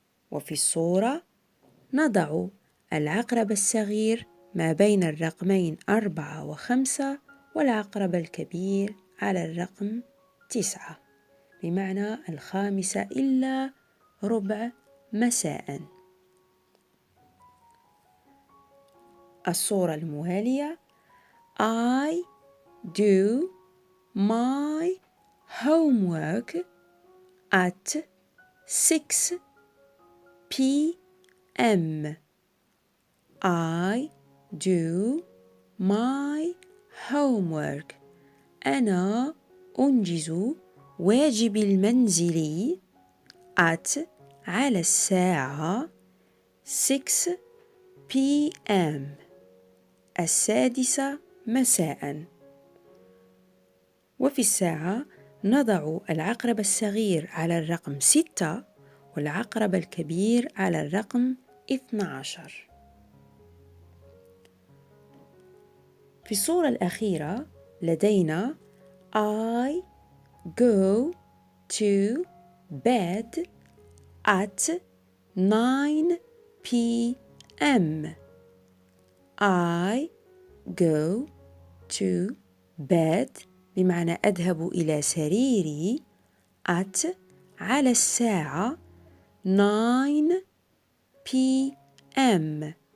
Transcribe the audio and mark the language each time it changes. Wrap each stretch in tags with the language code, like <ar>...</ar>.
<ar>وفي الصورة نضع العقرب الصغير ما بين الرقمين 4 و5 والعقرب الكبير على الرقم 9 بمعنى 5:45 مساء. الصورة الموالية</ar> <en>I do my homework at 6 p.m. I do my homework.</en> <ar>أنا أنجز واجبي المنزلي</ar> <en>at</en> <ar>على الساعة</ar> <en>6 p.m. 6</en> <ar>مساء. وفي الساعة نضع العقرب الصغير على الرقم 6 والعقرب الكبير على الرقم 12. في الصورة الأخيرة لدينا</ar> <en>I go to bed at 9 p.m. I go to bed</en> <ar>بمعنى أذهب إلى سريري</ar> <en>at</en> <ar>على الساعة</ar> <en>9 p.m.</en>